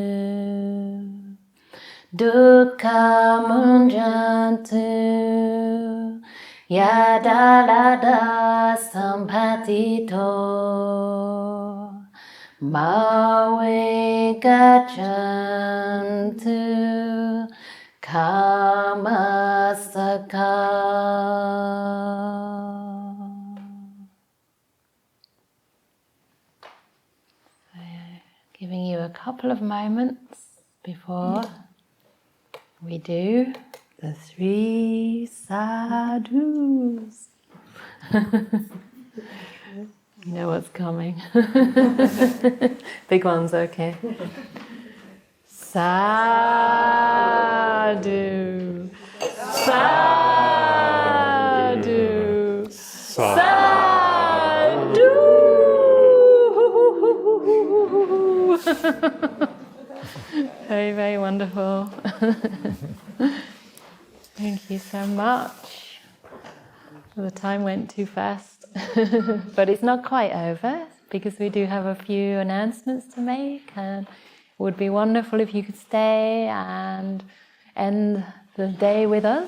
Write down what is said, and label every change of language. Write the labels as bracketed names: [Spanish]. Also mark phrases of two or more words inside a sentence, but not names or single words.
[Pali] dukkha munjantu yadalada sampatito mawe gachantu kamasaka. [English] Giving you a couple of moments before we do the 3 sadhus. You know what's coming. Big ones, [Pali] okay. Sadhu, sadhu, sadhu. [English] Very, very wonderful. Thank you so much. The time went too fast, but it's not quite over because we do have a few announcements to make, and it would be wonderful if you could stay and end the day with us.